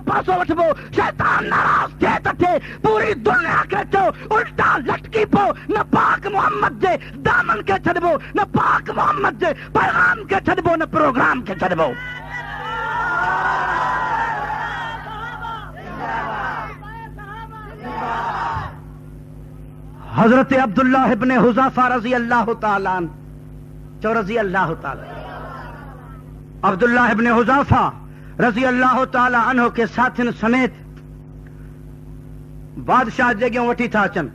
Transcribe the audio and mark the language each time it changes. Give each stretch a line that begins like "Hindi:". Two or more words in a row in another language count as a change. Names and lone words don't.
Sindhi: पासो वठिबो शैतान नाराज़ थिए त थिए पूरी दुनिया खे चओ उल्टा लटकी पो न पाक मोहम्मद जे दामन खे छॾिबो न पाक मोहम्मद जे पैगाम खे छॾिबो न प्रोग्राम खे छॾिबो حضرت عبداللہ ابن حذافہ
Arabic: رضی اللہ تعالیٰ عنہ رضی اللہ تعالیٰ
Sindhi: عبداللہ ابن حذافہ
Arabic: رضی اللہ تعالیٰ عنہ
Sindhi: کے ساتھن سمیت بادشاہ جگہوں وٹی تھا اچن.